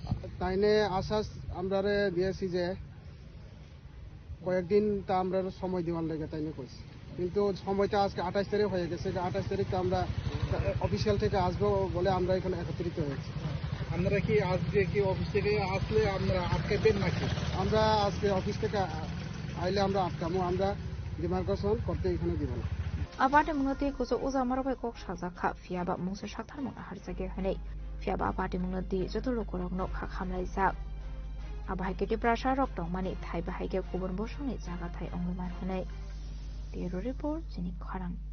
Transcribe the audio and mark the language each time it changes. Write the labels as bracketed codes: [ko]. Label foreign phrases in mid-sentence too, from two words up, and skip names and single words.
[bn] তাইনে আশ্বাস আমরা দিয়েছি যে কয়েকদিন তা আমরা সময় দেওয়ার লেগে তাইনে কইছি, কিন্তু সময়টা আজকে 28 তারিখ হয়ে গেছে। 28 তারিখে আমরা অফিসিয়াল থেকে আসবো বলে আমরা এখানে একত্রিত হয়েছি। আমরা কি আজকে কি অফিস থেকে আসলে আমরা আটকাবেন নাকি? আমরা আজকে অফিস থেকে আইলে আমরা আটকামো, আমরা ডিমার্কেশন করতে এখানে দিব না। [trp] Abade mungati kuzo uza marabai kok shazakha fiaba mungse shakthar mona harjage hanei fiaba abade mungati joto lokorokno khakhamlai jak abahaiketi prasha rok tongmani thai bahaike kubon bosoni jaga thai ongmar hanei [en] Bureau Report [trp] jini kharang